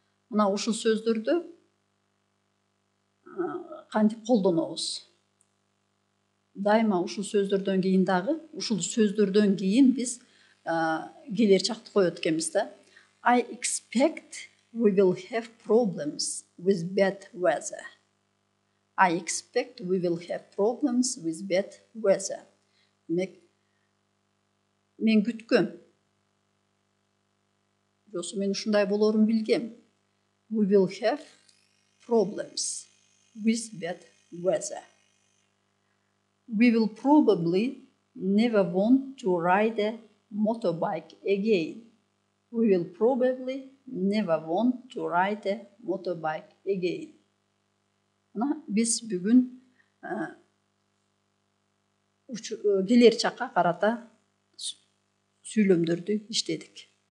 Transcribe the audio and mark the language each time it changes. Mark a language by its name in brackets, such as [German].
[Kyrgyz] Мына ушул сөздөрдү кантип колдонобуз? Дайыма ушул сөздөрдөн кийин дагы, ушул сөздөрдөн кийин биз келерчакты коет экенбиз да. [English] I expect we will have problems with bad weather. I expect we will have problems with bad weather. [Kyrgyz] Демек, мен күткөм. Жосу мен ушундай болорун билгем. [English] We will have problems with bad weather. We will probably never want to ride a motorbike again. We will probably never want to ride a motorbike again. [Kyrgyz] Biz бүгүн келер чакка карата сүйлөмдөрдү иштедик.